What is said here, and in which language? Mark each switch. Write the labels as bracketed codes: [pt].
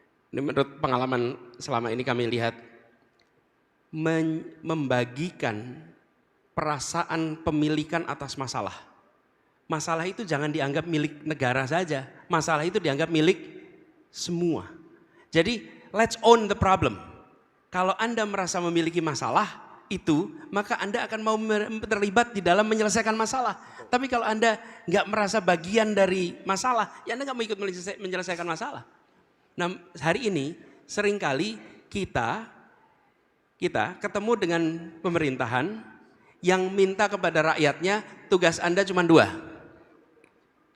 [id] Ini menurut pengalaman selama ini kami lihat, membagikan perasaan pemilikan atas masalah. Masalah itu jangan dianggap milik negara saja. Masalah itu dianggap milik semua. [en] Jadi let's own the problem. [id] Kalau Anda merasa memiliki masalah itu, maka Anda akan mau terlibat di dalam menyelesaikan masalah. Tapi kalau Anda nggak merasa bagian dari masalah, ya Anda nggak mau ikut menyelesaikan masalah. Nah, hari ini seringkali kita ketemu dengan pemerintahan yang minta kepada rakyatnya tugas Anda cuma 2.